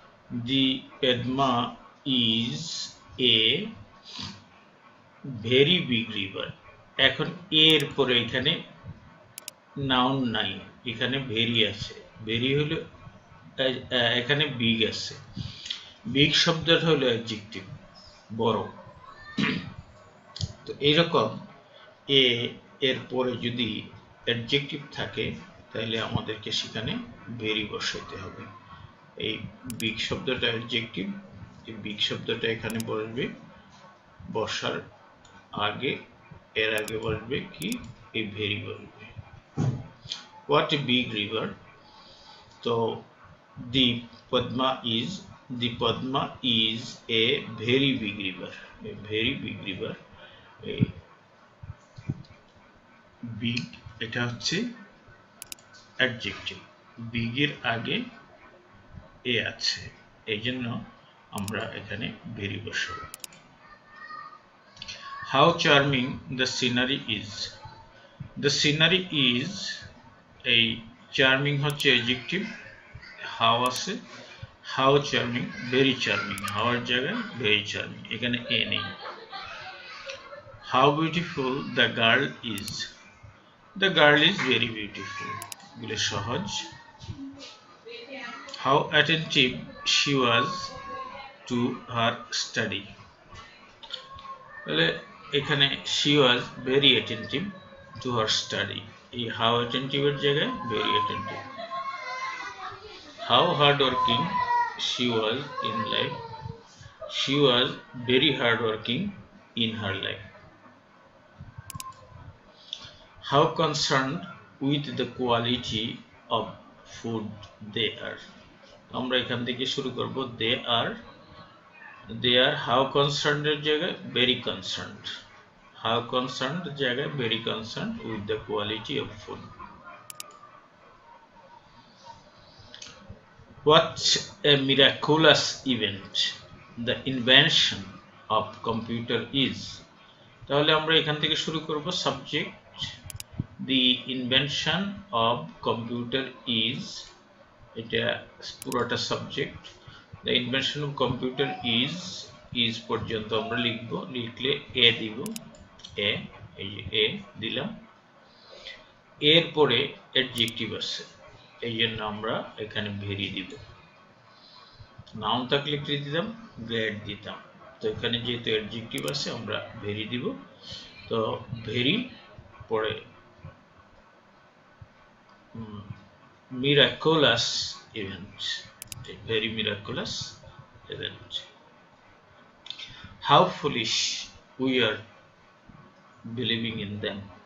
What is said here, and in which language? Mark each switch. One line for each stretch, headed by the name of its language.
English: The Padma is a very big river.
Bangla: এখন এর পরে এখানে নাউন নাই, এখানে ভেরি আছে। ভেরি হলো এখানে বিগ আছে। বিগ শব্দটা হলো অ্যাডজেক্টিভ, বড়। তো এইরকম এ এর পরে যদি অ্যাডজেক্টিভ থাকে তাহলে আমাদেরকে সেখানে ভেরি বসাইতে হবে। এই বিগ শব্দটা অ্যাডজেক্টিভ, এই বিগ শব্দটা এখানে বসবে, বসার আগে এর আগে বসবে কি এই ভেরি বসবে।
English: What a big river. তো the Padma is a very big river, a very big river।
Bangla: এই বিগ এটা হচ্ছে অ্যাডজেক্টিভ, বিগ এর আগে এ আছে, এই জন্য আমরা এখানে ভেরি বসাবো।
English: How charming the scenery is। The scenery is এই charming হচ্ছে adjective, how আছে, how charming, very charming,
Bangla: হাওয়ার জায়গায়
English: very charming,
Bangla: এখানে এ নেই।
English: How beautiful the girl is. The girl is very beautiful,
Bangla: এগুলো সহজ।
English: How attentive she was to her study. তাহলে এখানে she was very attentive to her study, এই how অ্যাটেন্টিভের জায়গায় very attentive. How hardworking she was in life. She was very hardworking in her life. How concerned with the quality of food they are.
Bangla: আমরা এখান থেকে শুরু করব।
English: they are how concerned এর জায়গায় very concerned, how concerned জায়গায় very concerned with the quality of food. What a miraculous event the invention of computer is।
Bangla: তাহলে আমরা এখান থেকে শুরু করব। Subject the invention of computer is, এটা পুরোটা subject.
English: the invention of computer is
Bangla: পর্যন্ত আমরা লিখব, লিখলে এ দিব, এ, এই যে এ দিলাম। এর পরে অ্যাডজেক্টিভ আছে, এই জন্য আমরা এখানে ভেরি দিব। নাউন থাকলে কি দিতাম, গ্রেড দিতাম। তো এখানে যেহেতু অ্যাডজেক্টিভ আছে আমরা ভেরি দিব।
English: তো ভেরি পরে miraculous event, a very miraculous event. How foolish we are believing in them।